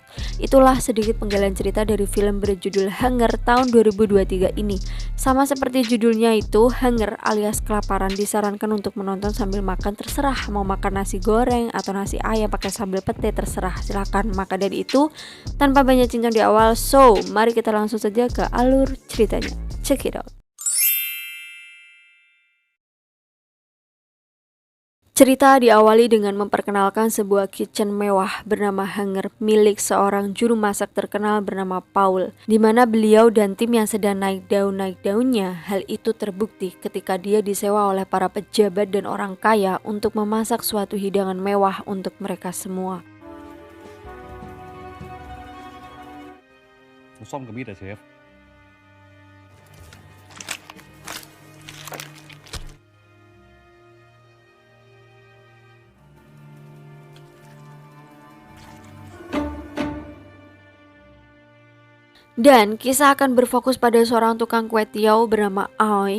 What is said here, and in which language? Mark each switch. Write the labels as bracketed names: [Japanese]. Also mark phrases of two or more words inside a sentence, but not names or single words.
[Indonesian] Itulah sedikit penggalan cerita dari film berjudul Hunger tahun 2023 ini. Sama seperti judulnya itu, Hunger alias kelaparan, disarankan untuk menonton sambil makan, terserah mau makan nasi goreng atau nasi ayam pakai sambal pete, terserah, silahkan. Maka dari itu, tanpa banyak cincang di awal, so mari kita langsung saja ke alur ceritanya. [English] Check it out. [Indonesian] Cerita diawali dengan memperkenalkan sebuah kitchen mewah bernama Hunger milik seorang juru masak terkenal bernama Paul, di mana beliau dan tim yang sedang naik daunnya. Hal itu terbukti ketika dia disewa oleh para pejabat dan orang kaya untuk memasak suatu hidangan mewah untuk mereka semua. [Thai] ส้มกับมีดอะเชฟ [Indonesian] Dan kisah akan berfokus pada seorang tukang kue tiaw bernama Aoi.